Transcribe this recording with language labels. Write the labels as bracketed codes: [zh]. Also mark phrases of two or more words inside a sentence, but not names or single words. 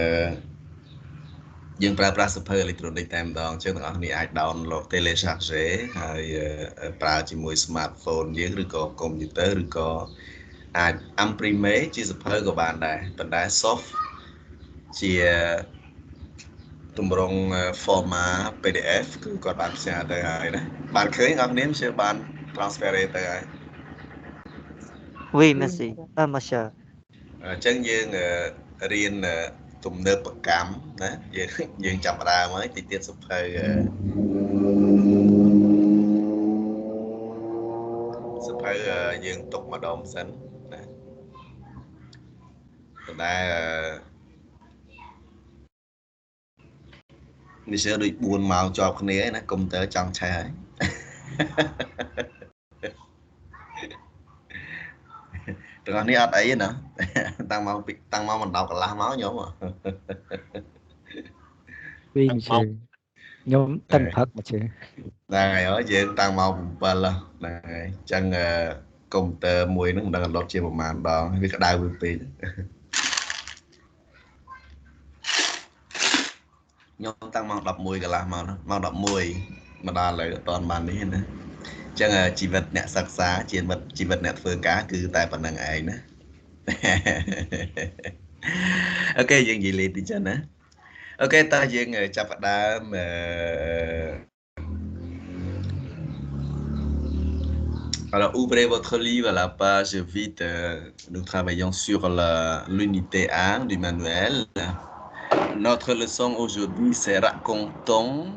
[km] យើងប្រើប្រាស់សៀវភៅអេឡិចត្រូនិកតែម្ដងអញ្ចឹងបងប្អូនអាច download télécharger ហើយប្រើជាមួយ smartphone យើងឬក៏កុំព្យូទ័រឬក៏អាច imprimer ជាសៀវភៅក៏បានដែរប៉ុន្តែ soft ជាទម្រង់ format PDF គឺគាត់បានផ្សាយទៅហើយណាបានឃើញបងប្អូនជឿបាន transfer ទៅហើយ [fr] Oui, merci. Ah, monsieur. [km] អញ្ចឹងយើងរៀនទំនើបកម្មណាយើងចាប់ផ្ដើមហើយតិចទៀតសៀវភៅ យើងទុកម្ដងសិនណាប៉ុន្តែនេះជឿដូច4ម៉ោងជាប់គ្នាណាកុំព្យូទ័រចង់ឆេះហើយទាំងអស់នេះអត់អីទេណាតាំងមកមិនដល់កន្លះម៉ោងខ្ញុំ [fr] Oui, monsieur. Nhóm tăng phật monsieur. [km] ហ្នឹងហើយយើងតាំងមក7ហ្នឹងហើយអញ្ចឹងកុំព្យូទ័រមួយហ្នឹងមិនដឹងអត់លត់ជាប្រហែលដងវាក្តៅវាពេក ខ្ញុំតាំងមក11កន្លះមកមក11មកដល់ឥឡូវអត់ទាន់បាននេះណាអញ្ចឹងជីវិតអ្នកសិក្សាជីវិតអ្នកធ្វើការគឺតែប៉ុណ្្នឹងឯងណាអូខេយើងនិយាយលេងតិចចឹងណាអូខេតើយើងចាប់ផ្ដើម [fr] Alors, ouvrez votre livre à la page vite. Nous travaillons sur l'unité 1 du manuel. Notre leçon aujourd'hui, c'est racontons.